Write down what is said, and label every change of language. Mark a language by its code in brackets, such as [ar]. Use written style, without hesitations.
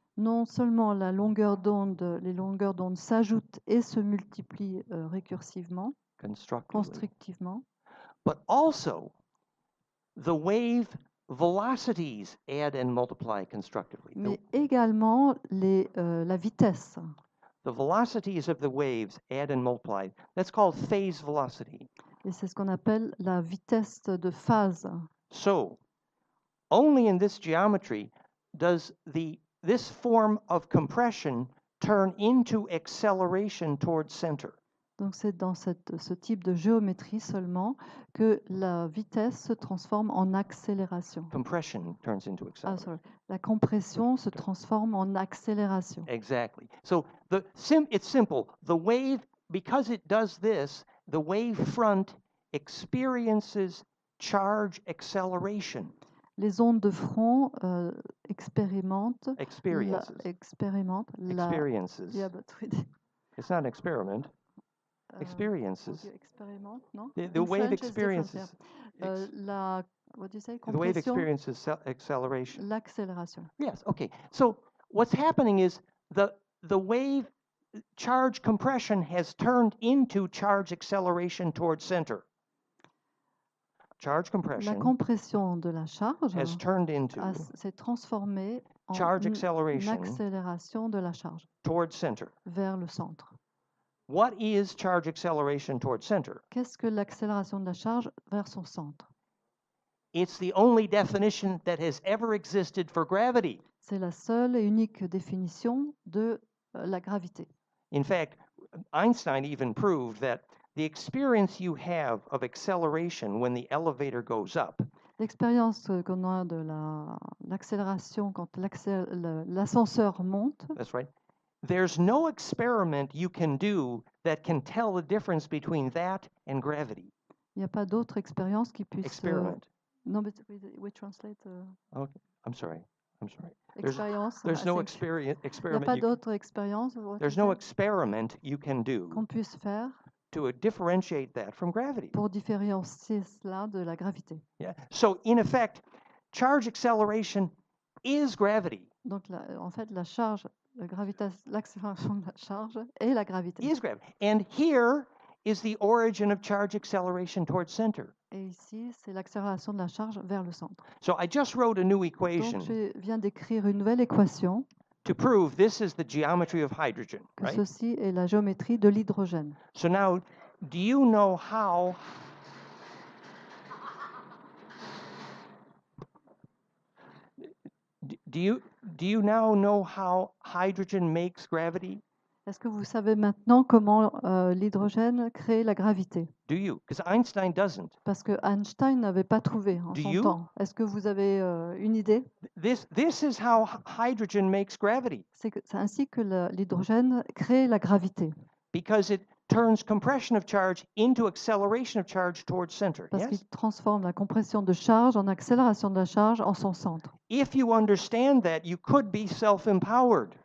[fr] non seulement les longueurs d'onde s'ajoutent et se multiplient récursivement, constructivement, [en] but also the wave velocities add and multiply constructively. [fr] Mais également la vitesse. [en] The velocities of the waves add and multiply. That's called phase velocity. [fr] Et c'est ce qu'on appelle la vitesse de phase. [en] So, only in this geometry does this form of compression turn into acceleration towards center. [fr] Donc c'est dans ce type de géométrie seulement que la vitesse se transforme en accélération. [en] Compression turns into acceleration. [fr] La compression se transforme en accélération. [en] Exactly. So it's simple. The wave, because it does this, the wave front experiences charge acceleration. [fr] Les ondes de front expérimentent. [en] Experiences. Experiences. Yeah, but it's not an experiment. Experiences. Experiment, no? The wave experiences. What do you say? The wave experiences acceleration. [fr] L'accélération. [en] Yes. Okay. So what's happening is the wave charge compression has turned into charge acceleration towards center. Charge compression. [fr] La compression de la charge [en] has turned into [fr] s'est transformée en [en] charge [fr] une [en] acceleration [fr] de la charge [en] towards center. [fr] Vers le centre. [en] What is charge acceleration towards center? [fr] Qu'est-ce que l'accélération de la charge vers son centre? [en] It's the only definition that has ever existed for gravity. [fr] C'est la seule et unique définition de la gravité. [en] In fact, Einstein even proved that the experience you have of acceleration when the elevator goes up. [fr] L'expérience qu'on a de l'accélération quand l'ascenseur monte. [en] That's right. There's no experiment you can do that can tell the difference between that and gravity. [fr] Il n'y a pas d'autre expérience qui puisse. [en] Experiment. No, but we translate. Okay, I'm sorry. [fr] Expérience. [en] There's no experiment. [fr] Il n'y a pas d'autre expérience. [en] There's no experiment you can do. [fr] Qu'on puisse faire. [en] To differentiate that from gravity. [fr] Pour différencier cela de la gravité. [en] Yeah. So in effect, charge acceleration is gravity. [fr] Donc en fait, la charge. L'accélération de la charge et la gravité. [en] Is gravity. And here is the origin of charge acceleration towards center. [fr] Et ici, c'est l'accélération de la charge vers le centre. [en] So I just wrote a new equation. [fr] Donc je viens d'écrire une nouvelle équation. [en] To prove this is the geometry of hydrogen, right? [fr] Ceci est la géométrie de l'hydrogène. [en] So now, do you know how Do you now know how hydrogen makes gravity? [fr] Est-ce que vous savez maintenant comment l'hydrogène crée la gravité? [en] Do you? Because Einstein doesn't. [fr] Parce que Einstein n'avait pas trouvé en son temps. Est-ce que vous avez une idée? [en] This is how hydrogen makes gravity. [fr] C'est ainsi que l'hydrogène crée la gravité. [en] Because turns compression of charge into acceleration of charge towards center. [fr] Parce [en] Yes? [fr] qu'il transforme la compression de charge en accélération de la charge en son centre. [en] If you understand that, you could be self-empowered.